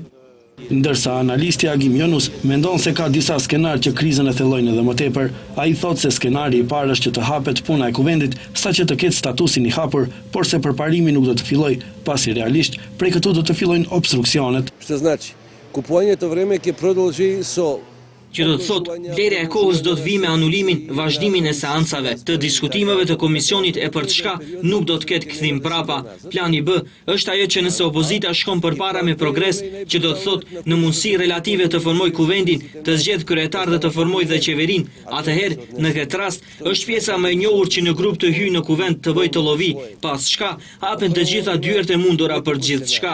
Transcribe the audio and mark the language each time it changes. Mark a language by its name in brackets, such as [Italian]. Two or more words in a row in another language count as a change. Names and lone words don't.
[Albanian] Ndërsa analisti Agim Yunus mendon se ka disa skenar që krizën e thellojnë edhe më tepër. Ai thotë se skenari i parë është që të hapet puna e kuvendit saqë të ketë statusin i hapur, por se përparimi nuk do të fillojë, pasi realisht prej këtu do të fillojnë obstruksionet. [Macedonian] Што значи, куповање то време ќе продолжи со [Albanian] që do të thotë vlerja e kohës do të vijë me anulimin, vazhdimin e seancave, të diskutimeve të komisionit e për të shka nuk do të ketë kthim prapa. Plani B është ajo që nëse opozita shkon përpara me progres, që do të thotë në mundësi relative të formoj kuvendin, të zgjedh kryetar dhe të formoj dhe qeverin, atëherë në këtë rast është pjesa më e njohur që në grup të hyjë në kuvend të bëjë të llovi, pas shka hapen të gjitha dyert e mundura për gjithçka.